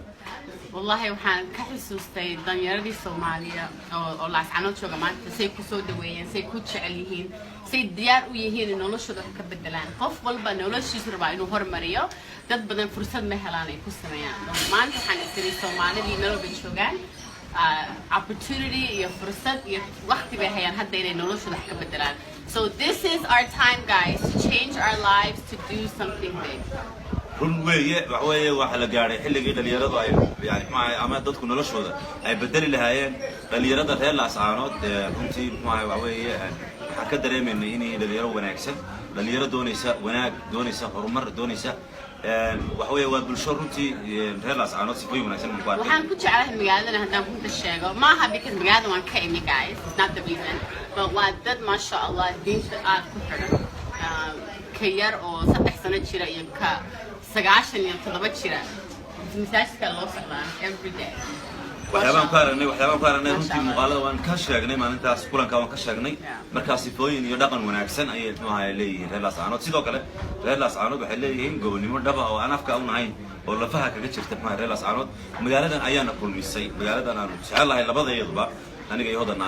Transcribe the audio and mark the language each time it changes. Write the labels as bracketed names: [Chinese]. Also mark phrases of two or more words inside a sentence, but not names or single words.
[Somali] wallahi waxaan ka xasuustay danyaradii Soomaaliya oo Laascaanood jooga maanta say ku soo dhaweeyeen say ku jecel yihiin say diyaar u yihiin in noloshooda ka bedelaan qof walba noloshiisa raba inuu hormariyo dad badan fursad ma helaan ay ku sameeyaan maanta waxaan isiri Soomaalidii noloba joogaan opportunity iyo fursad iyo waqti bay hayaan hadda inay noloshooda ka bedelaan. [English] So this is our time guys to change our lives to do something big. [Somali] run weeye waxa la gaaray xilligii dhalinyaradu ay yani ama dadku noloshooda ay bedeli lahaayeen dhalinyarada reer Laascaanood runtii waxa waxaan ka dareemaynay inay dhalinyaro wanaagsan dhalinyaro doonaysa wanaag doonaysa horumar doonaysa waxa weeye waa bulsho runtii reer laascaanood sifooyin wanaagsan ku arkay waxaan ku jeclahay magaalada haddaan runta sheego maaha because magaalada waan ka imi [English] guys it's not the reason but [Somali] waa dad [Arabic] ما شاء الله [Somali] diinta aad ku xidhan ka yar oo 3 sano jira iyo ka 97 jira masaajidka loo socdaa [English] every day [Somali] waxyaabaan ku aragnay runtii muuqaalada waan ka sheegnay maalintaas kulanka waan ka sheegnay markaas sifooyin iyo dhaqan wanaagsan ayay maxay leeyihiin reer laascaanood sidoo kale reer laascaanood waxay leeyihiin gobonimo dhaba oo aan afka u nahayn oo lafaha kaga jirta maxay reer laascaanood magaaladan ayaana kulmisay magaaladan aan jecelahay labadeeduba aniga iyo hodan